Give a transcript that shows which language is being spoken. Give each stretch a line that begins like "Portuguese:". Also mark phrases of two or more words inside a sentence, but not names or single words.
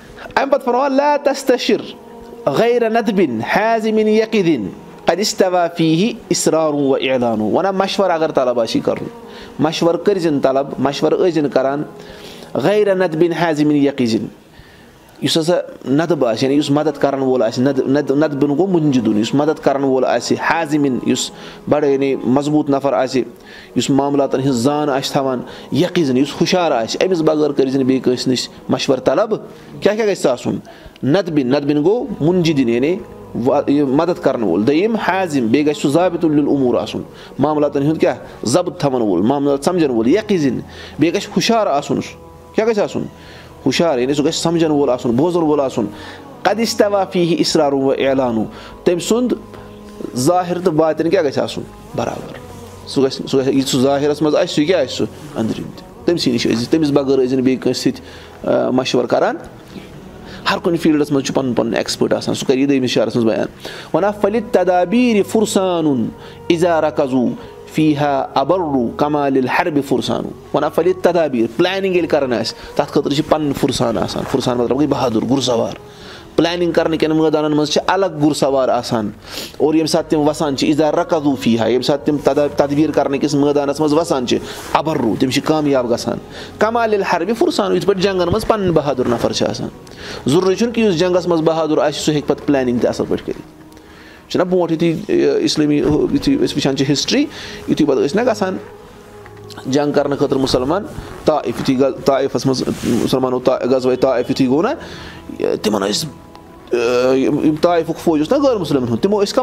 Arabic: أم بتفرمان لا تستشر غير ندب حازم يقظ قد استوى فيه إصرار وإعلان.
Kashmiri: وأنا مشور أگر طلب آشی کرن مشور کرزن طلب مشور أجن کران
Arabic: غير ندب حازم يقظ
Kashmiri: یُس ہسا ندب آسہِ یعنی یُس مدد کرن وول آسہِ ندبن گوٚو منجدُن یُس مدد کرن وول آسہِ حازمن یُس بڑٕ یعنی مضبوٗط نفر آسہِ یُس معاملاتن ہٕنٛز زان آسہِ تھاوان یقیٖزن یُس ہُشار آسہِ أمِس بغٲر کٔرۍ زِ بیٚیہِ کٲنٛسہِ نِش مشور طلب کیاہ کیاہ گژھِ آسُن ندبن گوٚو منجدِن یعنی مدد کرن وول دوٚیِم حازم بیٚیہِ گژھِ سُہ
Arabic: ضابط الاموٗر
Kashmiri: آسُن معاملاتن ہُنٛد کیاہ ضبط تھاون وول معاملات سمجھن وول یقیٖزن بیٚیہِ گژھِ ہُشار آسُن سُہ کیاہ گژھِ آسُن ہُشار یعنی سُہ گژھِ سمجھن وول آسُن بوزن وول آسُن
Arabic: قد استوى فيه إصرار وإعلان
Kashmiri: تٔمۍ سُنٛد ظٲہِر تہٕ باطِن کیاہ گژھِ آسُن برابر سُہ گژھِ یہِ سُہ ظٲہِرس منٛز آسہِ سُہ کیاہ آسہِ سُہ أنٛدرِم تہِ تٔمسٕے نِش ٲسۍ تٔمِس بغٲر ٲسۍ زِ بیٚیہِ کٲنٛسہِ سۭتۍ مشور کران ہر کُنہِ فیٖلڈس منٛز چھُ پنُن پنُن ایٚکٕسپٲرٹ آسان سُہ کرِ یہِ دوٚیمِس شعرس منٛز بیان وَنان
Arabic: فلِلتدابیٖر فرسان إذا ركزوا فيها أبر كما للحرب فرسان.
Kashmiri: وَنان فلِلتدابیٖر پلاننگ ییٚلہِ کران آسہِ تتھ خٲطرٕ چھِ پنٕنۍ فرسان آسان فرسان مطلب گٔے بہادُر گُر سوار پلاننگ کرنہٕ کٮ۪ن مٲدانن منٛز چھِ الگ گُر سوار آسان اور ییٚمہِ ساتہٕ تِم وسان چھِ
Arabic: إذا ركزوا فيها
Kashmiri: ییٚمہِ ساتہٕ تِم تدبیٖر کرنہٕ کِس مٲدانس منٛز وسان چھِ ابرو تِم چھِ کامیاب گژھان
Arabic: كما للحرب فرسان
Kashmiri: یِتھ پٲٹھۍ جنگن منٛز پنٕنۍ بہادُر نفر چھِ آسان ضروٗری چھُنہٕ کہِ یُس جنگس منٛز بہادُر آسہِ سُہ ہیٚکہِ پتہٕ پلاننگ تہِ اصل پٲٹھۍ کٔرِتھ چھُنہ برونٛٹھ یُتھُے اِسلٲمی یُتھُے أسۍ وٕچھان چھِ ہسٹری یُتھُے پتہٕ ٲسۍ نہ گژھان جنگ کرنہٕ خٲطرٕ مُسلمان طائف یُتھُے طائفس منٛز مُسلمانو غزوہ طائف یُتھُے گوٚو نہ تِمن ٲسۍ یِم طائفُک فوج اوس نہ غٲر مُسلمن ہُنٛد تِمو ٲسۍ